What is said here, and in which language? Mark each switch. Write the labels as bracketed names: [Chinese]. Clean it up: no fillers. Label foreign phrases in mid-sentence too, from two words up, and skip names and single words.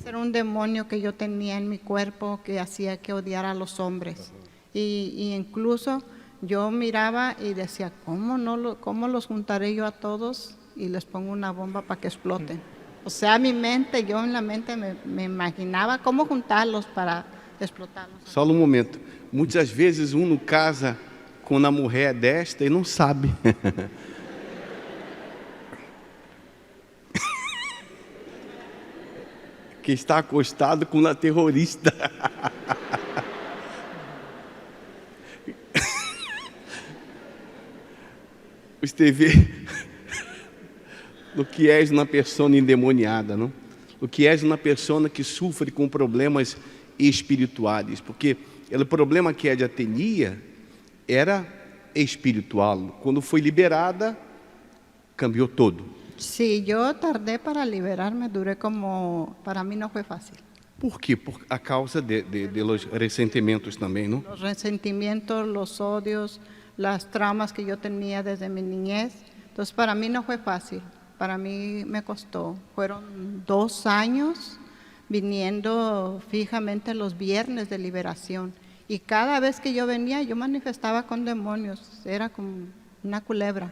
[Spanish] Era un demonio que yo tenía en mi cuerpo que hacía que odiara a los hombres. Y incluso yo miraba y decía, ¿cómo los juntaré yo a todos y les pongo una bomba para que exploten? O sea, yo en la mente me imaginaba cómo juntarlos para explotarlos. [Portuguese] Só um momento. Muitas vezes uno casa com uma mulher desta e não sabe. Que está acostado com uma terrorista. Você vê o que és uma pessoa endemoniada, não? O que és uma pessoa que sofre com problemas espirituais, porque o problema que ela tinha era espiritual. Quando foi liberada, cambiou todo. [Spanish] Sí, yo tardé para liberarme, para mí no fue fácil. [Portuguese] ¿Por quê? [Spanish] Por a causa de los resentimientos [Portuguese] também, não? [Spanish] Los resentimientos, los odios, las traumas que yo tenía desde mi niñez. Entonces para mí no fue fácil, para mí me costó. Fueron 2 años viniendo fijamente los viernes de liberación. Y cada vez que yo venía, yo manifestaba con demonios, era como una culebra.